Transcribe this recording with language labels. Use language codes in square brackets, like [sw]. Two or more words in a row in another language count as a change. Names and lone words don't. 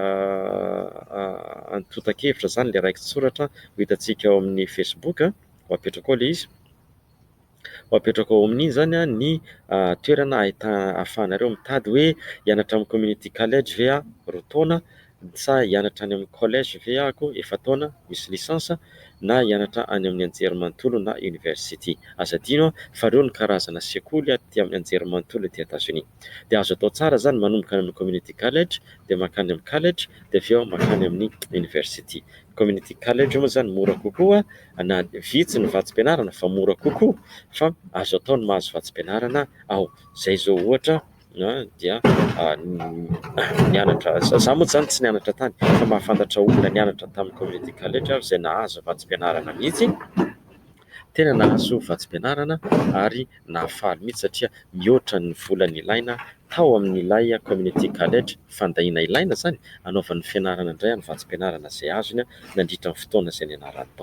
[mg] antotan-kevitra zany le raiky tsoratra ho hitantsika ao amin'ny Facebook ho apetrako ao le izy ho apetrako ao amin'iny zany ny toerana ahafahanareo mitady hoe hianatra amin'ny [en] community college [mg] ve roa taona sa hianatra any amin'ny collège ve ako efa taona misy lisansa na hianatra any amin'ny anjerimanontolo na university. Aza adino fa reo ny karazana sekoly aty amin'ny anjerimanontolo ety Etazonia. Dia azo atao tsara zany manomboka amin'ny [en] community college [mg] dia makany amin'ny college dia avy eo makany amin'ny university. [en] Community college [mg] moa zany mora kokoa na vitsy ny vatsim-pianarana fa mora kokoa fa azo atao ny mahazo vatsim-pianarana ao. Zay zao ohatra dia nianatra za moa zany tsy nianatra tany fa mahafantatra olona nianatra tamin'ny [en] community college [mg] izay nahazo vatsim-pianarana mihitsy, tena nahazo vatsim-pianarana ary nahafaly mihitsy satria mihoatra ny volany ilaina tao amin'ilay [en] community college [mg] fandahina ilaina zany anaovan'ny fianarana indray amin'ny vatsim-pianarana izay azony nandritra ny fotoana izay nianarany tao.